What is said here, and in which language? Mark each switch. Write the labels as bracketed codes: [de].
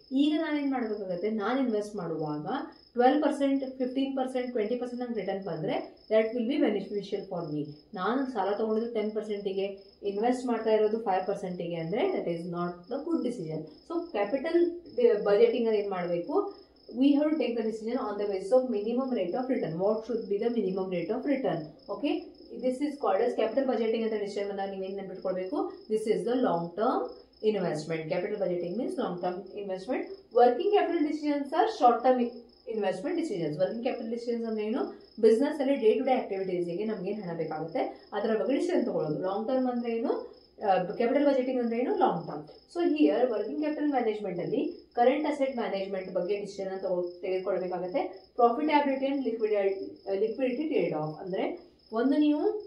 [kn] ಈಗ ನಾನೇನ್ ಮಾಡ್ಬೇಕಾಗತ್ತೆ? ನಾನು ಇನ್ವೆಸ್ಟ್ ಮಾಡುವಾಗ 12%, 15%, 20% ನಂಗೆ ರಿಟರ್ನ್ ಬಂದ್ರೆ [en] That will be beneficial for me. [kn] ನಾನು ಸಾಲ ತಗೊಂಡಿದ್ದು 10%ಗೆ, ಇನ್ವೆಸ್ಟ್ ಮಾಡ್ತಾ ಇರೋದು 5%ಗೆ ಅಂದ್ರೆ [en] That is not the good decision. [kn] So capital budgeting ಅಲ್ಲಿ ಏನ್ ಮಾಡಬೇಕು? [en] we have to take the decision on the basis of minimum rate of return. What should be the minimum rate of return? Okay, this is called as capital budgeting ಅಂತ decision [kn] ಬಂದಾಗ ನೀವೇನು ನೆನಪಿಟ್ಕೊಳ್ಬೇಕು? [en] This is the long term investment. Capital budgeting means long term investment. Working capital decisions are short term investment decisions. Working capital decisions [kn] ಅಂದ್ರೆ ಏನು? Business ಅಲ್ಲಿ day to day ಆಕ್ಟಿವಿಟೀಸ್ಗೆ ನಮ್ಗೆ ಹಣ ಬೇಕಾಗುತ್ತೆ, ಅದರ ಬಗ್ಗೆ ಡಿಸಿಷನ್ ತಗೊಳ್ಳೋದು. ಲಾಂಗ್ ಟರ್ಮ್ ಅಂದ್ರೆ ಏನು? ಕ್ಯಾಪಿಟಲ್ ಬಜೆಟಿಂಗ್ ಅಂದ್ರೆ ಏನು? Long term. So here working capital management ಅಲ್ಲಿ ಕರೆಂಟ್ ಅಸೆಟ್ ಮ್ಯಾನೇಜ್ಮೆಂಟ್ ಬಗ್ಗೆ decision ತೆಗೆದುಕೊಳ್ಬೇಕಾಗುತ್ತೆ. Profitability and liquidity trade of ಅಂದ್ರೆ ಒಂದು ನೀವು